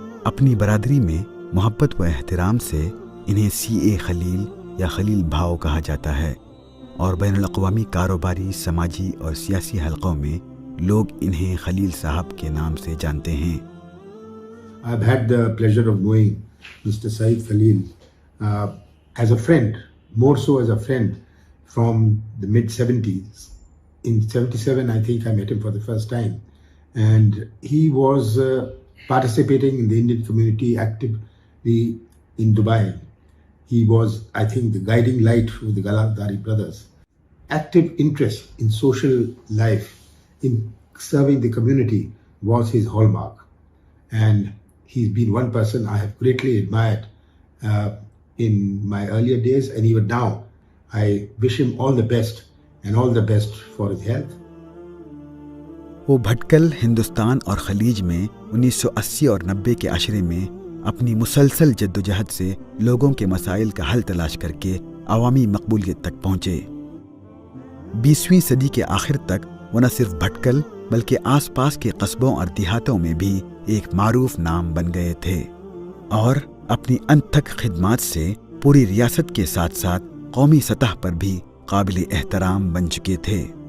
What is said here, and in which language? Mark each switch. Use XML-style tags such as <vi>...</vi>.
<ur>اپنی برادری میں محبت و احترام سے انہیں CA خلیل یا خلیل بھاؤ کہا جاتا ہے، اور بین الاقوامی کاروباری، سماجی اور سیاسی حلقوں میں لوگ انہیں خلیل صاحب کے نام سے جانتے ہیں۔</ur> <en>I've had the pleasure of knowing Mr. Saeed Khalil as a friend, more so as a friend from the mid-70s. In 77, I think I met him for the first time. And he was participating in the Indian community actively in Dubai. He was, I think, the guiding light for the Galadari brothers. Active interest in social life, in serving the community was his hallmark. And he's been one person I have greatly admired in my earlier days, and even now. I wish him all the best and all the best for his health.</en> <ur>وہ بھٹکل، ہندوستان اور خلیج میں 1980 اور 90 کے عشرے میں اپنی مسلسل جدوجہد سے لوگوں کے مسائل کا حل تلاش کر کے عوامی مقبولیت تک پہنچے۔ 20ویں صدی کے آخر تک وہ نہ صرف بھٹکل بلکہ آس پاس کے قصبوں اور دیہاتوں میں بھی ایک معروف نام بن گئے تھے، اور اپنی انتھک خدمات سے پوری ریاست کے ساتھ ساتھ قومی سطح پر بھی قابل احترام بن چکے تھے،</ur>